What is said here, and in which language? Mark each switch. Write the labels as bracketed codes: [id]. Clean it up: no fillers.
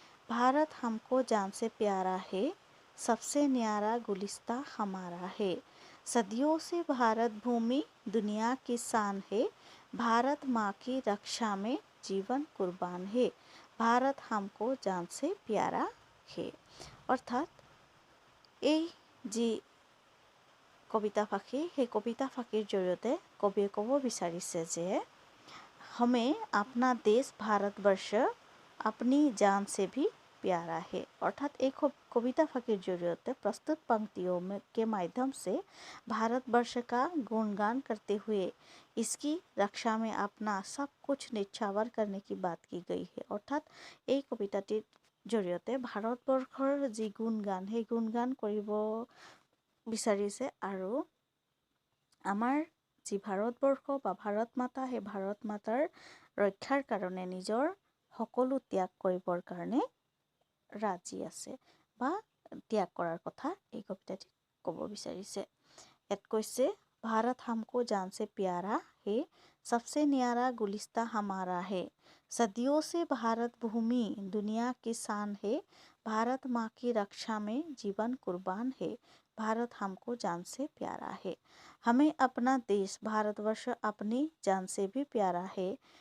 [hi] भारत हमको जान से प्यारा है, सबसे न्यारा गुलिस्ता हमारा है। सदियों से भारत भूमि दुनिया की शान है, भारत माँ की रक्षा में जीवन कुर्बान है। भारत हमको जान से प्यारा है। [as] অৰ্থাৎ এই যি কবিতা ফাঁকি সেই কবিতা ফাঁকিৰ জৰিয়তে কবিয়ে ক'ব বিচাৰিছে যে [hi] हमें अपना देश भारतवर्ष अपनी जान से भी प्यारा है। अर्थात एक कविता फाँकिर जरिए प्रस्तुत पंक्तियों के माध्यम से भारतवर्ष का गुणगान करते हुए इसकी रक्षा में अपना सब कुछ निछावर करने की बात की गई है। अर्थात एक [as] कविताটিৰ জৰিয়তে ভাৰতবৰ্ষৰ যি গুণগান সেই গুণগান কৰিব বিচাৰিছে আৰু আমাৰ যি ভাৰতবৰ্ষ বা ভাৰত মাতা সেই ভাৰত মাতাৰ ৰক্ষাৰ কাৰণে নিজৰ সকলো ত্যাগ কৰিবৰ কাৰণে ৰাজি আছে বা ত্যাগ কৰাৰ কথা এই কবিতাটিত ক'ব বিচাৰিছে। ইয়াত কৈছে [hi] भारत हमको जान से प्यारा है, सबसे न्यारा गुलिस्ता हमारा है। सदियों से भारत भूमि दुनिया की शान है, भारत माँ की रक्षा में जीवन कुर्बान है। भारत हमको जान से प्यारा है। हमें अपना देश भारतवर्ष अपनी जान से भी प्यारा है।